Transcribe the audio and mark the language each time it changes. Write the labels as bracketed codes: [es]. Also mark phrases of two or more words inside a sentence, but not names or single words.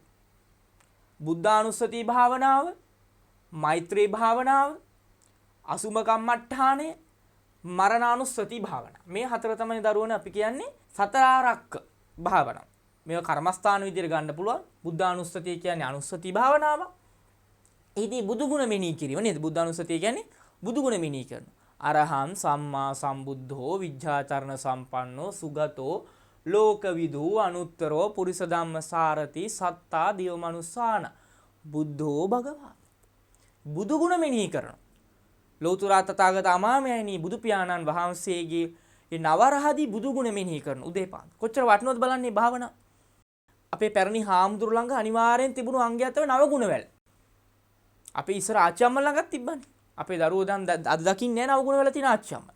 [si] බුද්ධානුස්සති භාවනාව, මෛත්‍රී භාවනාව, අසුම කම්මට්ඨානය, මරණානුස්සති භාවනාව. මේ 4 තමයි දරුවනේ අපි කියන්නේ සතරාරක්ක භාවනාව. මේක කර්මස්ථාන විදිහට ගන්න පුළුවන්. බුද්ධානුස්සතිය කියන්නේ අනුස්සති භාවනාව. ඒදී බුදුගුණ මෙනෙහි කිරීම නේද? බුද්ධානුස්සතිය කියන්නේ බුදුගුණ මෙනෙහි කරනවා. [pi] අරහං සම්මා සම්බුද්ධෝ විජ්ජාචරණ සම්පන්නෝ සුගතෝ ලෝකවිදූ අනුත්තරෝ පුරිස ධම්ම සාරති සත්තා දිව මනුස්සාන බුද්ධෝ භගවා. [si] බුදු ගුණ මෙනෙහි කරනවා. ලෞතර තථාගත අමාමයන්ී බුදු පියාණන් වහන්සේගේ ඒ නවරහදී බුදු ගුණ මෙනෙහි කරන උදේපාන්දර. කොච්චර වටිනවද බලන්නේ භාවනාව. අපේ පැරණි හාමුදුරු ළඟ අනිවාර්යෙන් තිබුණු අංගයක් තමයි නව ගුණ වැල. අපේ ඉස්සර ආච්චි අම්මලා ළඟත් තිබ්බනේ. අපේ දරුවෝ දැන් අද දකින්නේ නැහැ නව ගුණ වැල තියෙන ආච්චි අම්මලා.